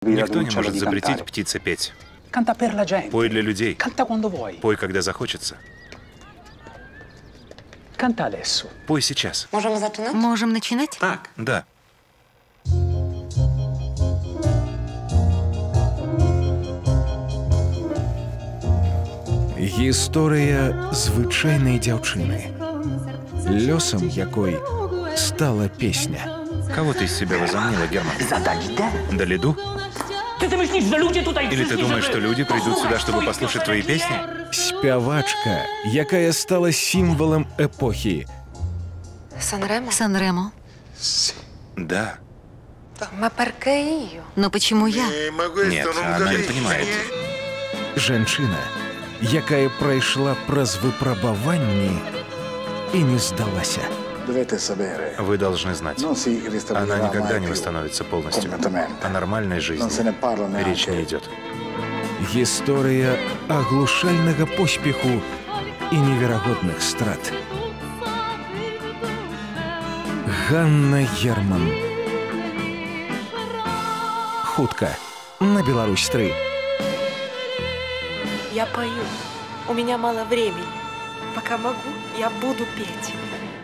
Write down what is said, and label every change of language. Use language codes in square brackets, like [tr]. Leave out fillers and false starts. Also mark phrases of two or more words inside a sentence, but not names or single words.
[ru] Никто не может запретить птице петь. Пой для людей. Пой, когда захочется. Пой сейчас. Можем начинать? Так. Да. [be] Гісторыя звычайнай дзяўчыны, лёсам якой стала песня. [ru] Кого ты из себя возомнила, Герман? Далиду? Или ты думаешь, что люди придут сюда, чтобы послушать твои песни? [be] Спявачка, якая стала сімвалам эпохі. Сан-Ремо. [ru] Да. Но почему я? Нет, она не понимает. [be] Жанчына, якая прайшла праз выпрабаванні і не здалася. [ru] Вы должны знать, она никогда не восстановится полностью. О нормальной жизни речь не идет. [be] Гісторыя аглушальнага поспеху і неверагодных страт. Ганна Герман. Хутка на Беларусь 3. [ru] Я пою. У меня мало времени. Пока могу, я буду петь.